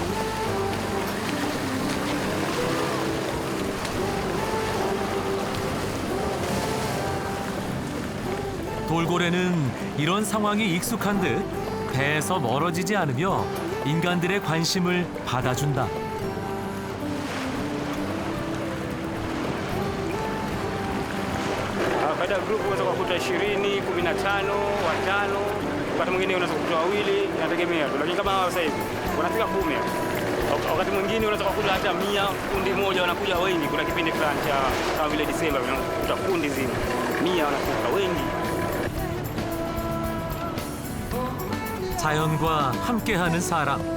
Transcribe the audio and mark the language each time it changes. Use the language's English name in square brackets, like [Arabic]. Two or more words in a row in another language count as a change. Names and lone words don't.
[Korean] 돌고래는 이런 상황이 익숙한 듯 배에서 멀어지지 않으며 인간들의 관심을 받아준다. [Swahili] Baada ya grupu unaweza kukuta 20, 15, watano, wakati mwingine unaweza kukuta wawili, inategemea. Lakini kama sasa hivi wanafika 10. Wakati mwingine unaweza kukuta hata 100, kundi moja wanakuja wengi. Kuna kipindi fulani cha kama vile Disemba unakuta kundi zima 100 wanakuja wengi. [Korean] 자연과 함께하는 사람.